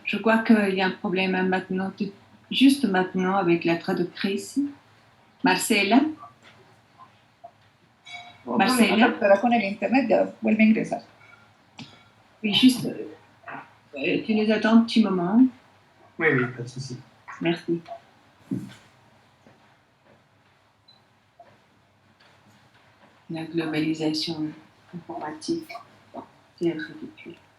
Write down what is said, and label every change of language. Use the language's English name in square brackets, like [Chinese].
[French] Je crois qu'il y a un problème maintenant, juste maintenant, avec la traductrice. Marcela. Marcela. [Spanish] Doctora, con el internet ya vuelve a ingresar. [French] Oui, juste, tu nous attends un petit moment. Oui, pas de souci. Merci. La globalisation informatique, c'est ridicule.